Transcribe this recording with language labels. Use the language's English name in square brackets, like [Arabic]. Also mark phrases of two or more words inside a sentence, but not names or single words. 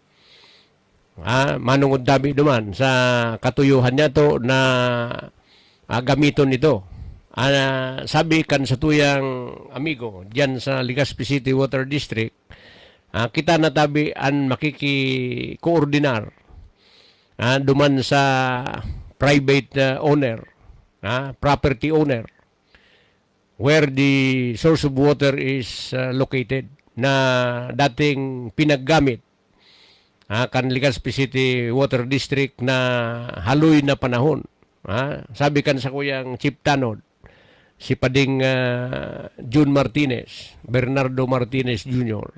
[Bikol] Manungod dami duman sa katuyuhan niya to na gamiton ito. Sabi kan sa tuyang amigo diyan sa Legazpi City Water District, kita natabi an makiki-koordinar duman sa [English] private owner, property owner, where the source of water is located [Bikol] na dating pinaggamit kan Legazpi City Water District na haloy na panahon. Sabi kan sa kuyang Chief Tanod, si Pading June Martinez, Bernardo Martinez Jr.